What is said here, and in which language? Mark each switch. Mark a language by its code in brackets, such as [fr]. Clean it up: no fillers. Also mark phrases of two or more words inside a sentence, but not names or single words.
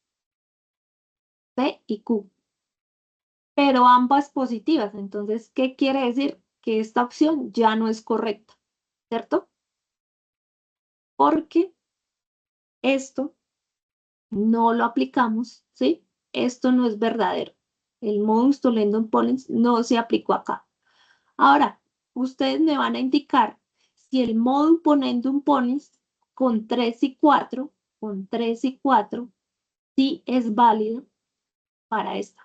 [es] P y Q. Pero ambas positivas. Entonces, ¿qué quiere decir? Que esta opción ya no es correcta, ¿cierto? Porque esto no lo aplicamos, ¿sí? Esto no es verdadero. El [la] modus tollendum ponens [es] no se aplicó acá. Ahora, ustedes me van a indicar si el [la] modus ponendum ponens [es] con 3 y 4, sí es válido para esta.